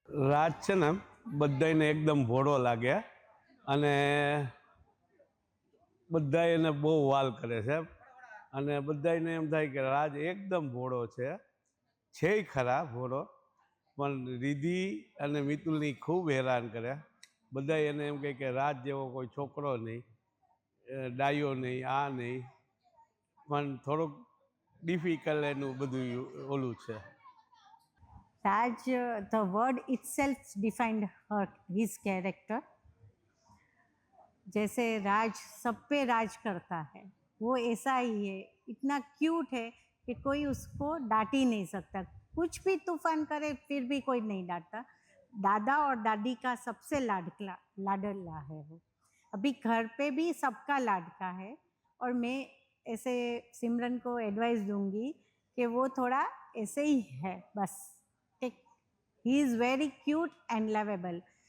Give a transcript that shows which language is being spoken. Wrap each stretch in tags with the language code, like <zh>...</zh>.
<gu>રાજ છે ને બધાને એકદમ ભોળો લાગે અને બધા એને બહુ વાલ કરે છે અને બધાને એમ થાય કે રાજ એકદમ ભોળો છે ખરા ભોળો પણ રિધિ અને મિતુલની ખૂબ હેરાન કરે બધા એને એમ કહે કે રાજ જેવો કોઈ છોકરો નહીં ડાયો નહીં આ નહીં પણ થોડુંક ડિફિકલ્ટ એનું બધું ઓલું છે</gu> <en>Raj, the word itself defined his character.</en> <hi>जैसे राज सब पे राज करता है, वो ऐसा ही है, इतना क्यूट है कि कोई उसको डांट ही नहीं सकता। कुछ भी तूफान करे फिर भी कोई नहीं डांटता। दादा और दादी का सबसे लाडला है वो। अभी घर पे भी सबका लाडका है और मैं ऐसे सिमरन को एडवाइस दूंगी कि वो थोड़ा ऐसे ही है बस।</hi> <en>He is very cute and lovable.</en>